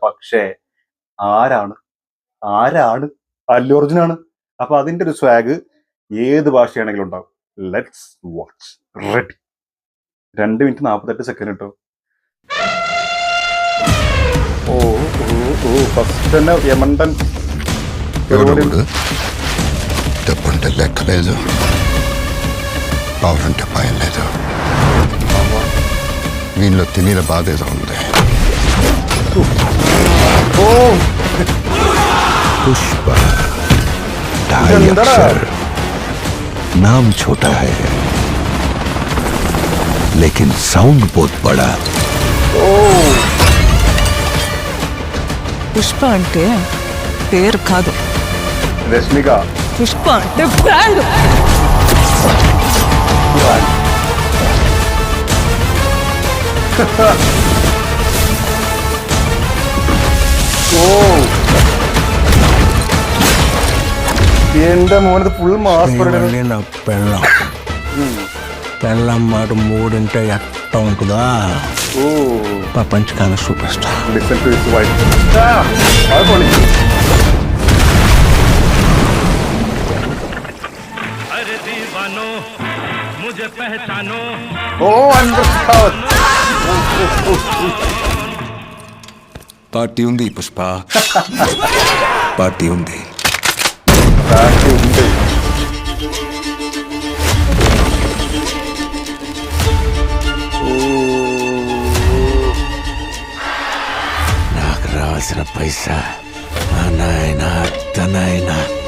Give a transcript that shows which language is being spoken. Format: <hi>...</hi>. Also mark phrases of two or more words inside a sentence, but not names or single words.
<ml>പക്ഷേ ആരാണ് ആരാണ് അല്ലു അർജുനാണ്. അപ്പൊ അതിന്റെ ഒരു സ്വാഗ് ഏത് ഭാഷയാണെങ്കിലും ഉണ്ടാവും.</ml> <en>Let's watch. Ready. 2:48 കേട്ടോ.</en> <ml>ഓ ഓ ഓ ഫസ്റ്റ് തന്നെ യമണ്ടൻ</ml> <te>డబ్బంటే లెక్కలేదు, పవరంటే భయం లేదు. వీళ్ళలో తినేల బాధ ఏదో ఉంది.</te> <hi>पुष्प ढाई अक्षर, नाम छोटा है लेकिन साउंड बहुत बड़ा.</hi> <te>పుష్ప అంటే పేరు కాదు, രശ്മിക పుష్ప అంటే బ్రాండ్.</te> <ml>ഓ എന്റെ മോനത്</ml> <en>full mass</en> <te>మళ్ళీ నా పెళ్ళం పెళ్ళం మాట మూడింటే ఎట్ట ఉంటుందా? ഓ ప్రపంచకాన్ని చూపిస్తా.</te> <en>Listen to his wife.</en> <ml>അത് പൊളി.</ml> <hi>अरे दीवानो मुझे पहचानो.</hi> <ml>ഓ അണ്ടർസ്റ്റാൻഡ്.</ml> <te>పార్టీ ఉంది పుష్ప, పార్టీ ఉంది.</te> <ml>ഉണ്ട്.</ml> <te>నాకు రావాల్సిన పైసా నాయనా తనైనా</te>